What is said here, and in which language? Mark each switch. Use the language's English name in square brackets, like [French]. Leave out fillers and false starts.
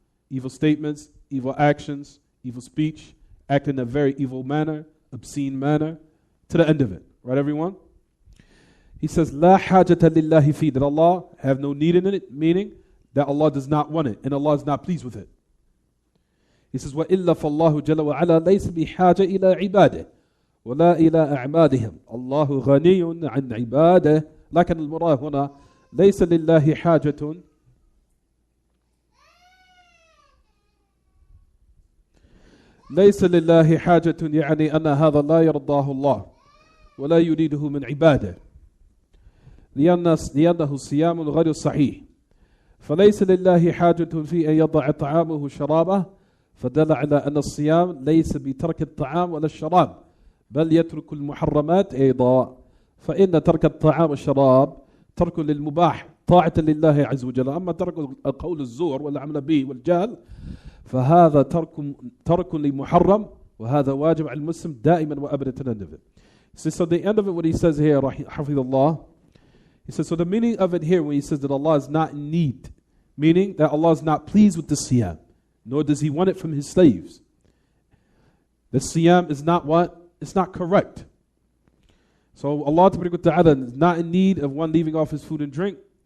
[English] Evil statements, evil actions, evil speech, acting in a very evil manner, obscene manner, to the end of it. Right, everyone? He says, [Arabic] La hajata lillahi fi, [English] that Allah have no need in it, meaning that Allah does not want it, and Allah is not pleased with it. He says, [Arabic] وَإِلَّا فَاللَّهُ جَلَّ وَعَلَى لَيْسَ بِحَاجَ إِلَىٰ عِبَادِهِ وَلَا إِلَىٰ أَعْمَادِهِمْ اللَّهُ غَنِيٌّ عَنْ عِبَادِهِ لكن المراد هنا ليس لله حاجة ليس لله حاجة يعني أن هذا لا يرضاه الله ولا يريده من عباده لأنه صيام غير صحيح فليس لله حاجة في أن يضع طعامه وشرابه فدل على أن الصيام ليس بترك الطعام ولا الشراب بل يترك المحرمات أيضا فإن ترك الطعام والشراب ترك للمباح طاعة لله عز وجل أما ترك القول الزور والعمل به والجهل فهذا ترك لمحرم وهذا واجب على المسلم دائما وأبدا [English] to the end of it. So the end of it, what he says here, Hafidullah, he says, so the meaning of it here when he says that Allah is not in need, meaning that Allah is not pleased with the siyam, nor does He want it from His slaves. The siyam is not what? It's not correct. So Allah Ta'ala is not in need of one leaving off his food and drink.